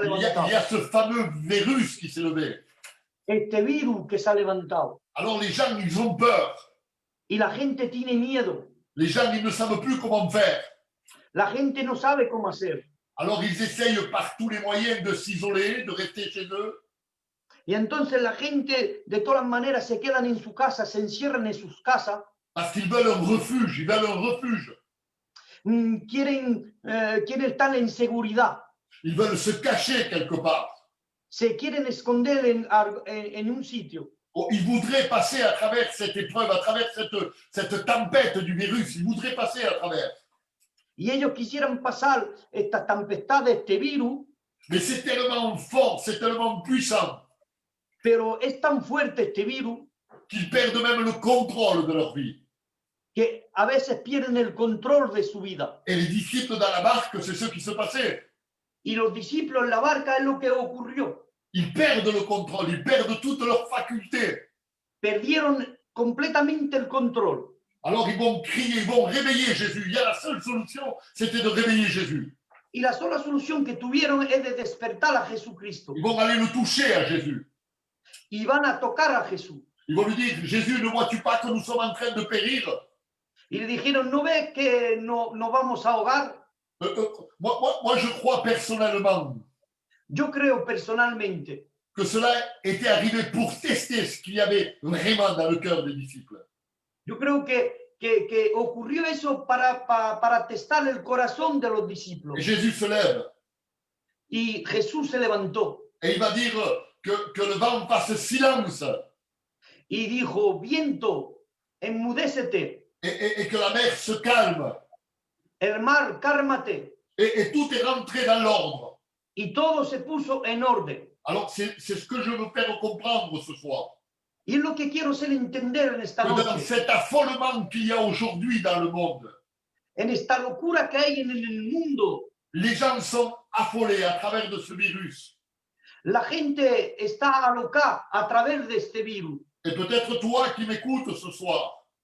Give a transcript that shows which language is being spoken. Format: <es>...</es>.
<fr>Il y</fr> <es>levantado.</es> <fr>a ce fameux virus qui s'est levé.</fr> <es>Este virus que se ha levantado.</es> <fr>Alors les gens, ils ont peur.</fr> <es>Y la gente tiene miedo.</es> <fr>Les gens, ils ne savent plus comment faire.</fr> <es>La gente no sabe cómo hacer.</es> <fr>Alors ils essayent par tous les moyens de s'isoler, de rester chez eux.</fr> <es>Y entonces la gente de todas maneras se quedan en su casa, se encierran en sus casas.</es> <fr>Parce qu'ils veulent un refuge, ils veulent un refuge.</fr> <es>Quieren estar en seguridad.</es> <fr>Ils veulent se cacher quelque part.</fr> <es>se quieren esconder en un sitio.</es> <fr>Oh, ils voudraient passer à travers cette épreuve, à travers cette tempête du virus. Ils voudraient passer à travers.</fr> <es>Y ellos quisieran pasar esta tempestad, este virus,</es> <fr>Mais c'est tellement fort, c'est tellement puissant</fr> <es>pero es tan fuerte este virus</es> <fr>qu'ils perdent même le contrôle de leur vie.</fr> <es>que a veces pierden el control de su vida.</es> <fr>Et les disciples dans la barque, c'est ce qui se passait.</fr> <es>Y los discípulos en la barca es lo que ocurrió.</es> <fr>Ils perdent le contrôle, ils perdent toutes leurs facultés.</fr> <es>Perdieron completamente el control.</es> <fr>Alors ils vont crier, ils vont réveiller Jésus. Il y a la seule solution, c'était de réveiller Jésus.</fr> <es>Y la sola solución que tuvieron es de despertar a Jesucristo.</es> <fr>Ils vont aller le toucher à Jésus.</fr> <es>Y van a tocar a Jesús.</es> <fr>Ils vont lui dire, Jésus, ne vois-tu pas que nous sommes en train de périr?</fr> <es>Y le dijeron, ¿no ves que no vamos a ahogar?</es> <fr>Moi, je crois personnellement</fr> <es>Yo creo personalmente</es> <fr>que cela était arrivé pour tester ce qu'il y avait vraiment dans le cœur des disciples.</fr> <es>Yo creo que ocurrió eso para testar el corazón de los discípulos.</es> <fr>Et Jésus se lève</fr> <es>Y Jesús se levantó</es> <fr>et il va dire que le vent fasse silence</fr> <es>y dijo, viento, enmudécete,</es> <fr>et que la mer se calme.</fr> <es>el mar, cálmate.</es> <fr>Et tout est rentré dans l'ordre.</fr> <es>Y todo se puso en orden.</es> <fr>Alors, c'est ce que je veux faire comprendre ce soir.</fr> <es>Y es lo que quiero hacer entender en esta</es> <fr>Que dans</fr> <es>noche,</es> <fr>cet affolement qu'il y a aujourd'hui dans le monde,</fr> <es>en esta locura que hay en el mundo.</es> <fr>les gens sont affolés à travers de ce virus.</fr> <es>La gente está alocada a través de este virus.</es> <fr>Et peut-être toi qui m'écoutes ce soir,</fr>